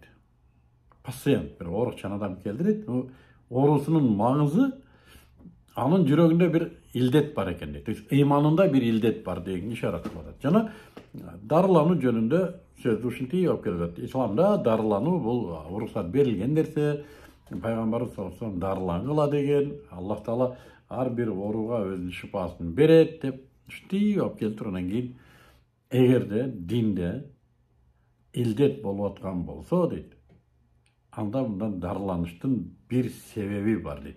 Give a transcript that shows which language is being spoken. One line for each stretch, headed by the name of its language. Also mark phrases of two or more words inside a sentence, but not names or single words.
Kyrgyz: Пациент, бир оорукчан адам келди дейт. Оорусунун маңызы анын жүрөгүндө бир илдет бар экен дейт. Ыйманында бир илдет бар деген ишарат кылып атат. Жана дарылануу жөнүндө сөз ушинтип алып келет. Исламда дарылануу бул уруксат берилген нерсе. Пайгамбарыбыз
Arabic: صلى الله عليه وسلم
Kyrgyz: дарылангыла деген. Аллах таала ар бир ооруга өзүнүн шифасын берет деп ушинтип алып келип тургандан кийин эгерде динде илдет болуп аткан болсо дейт, анда мындан дарыланыштын bir себеби бар дейт.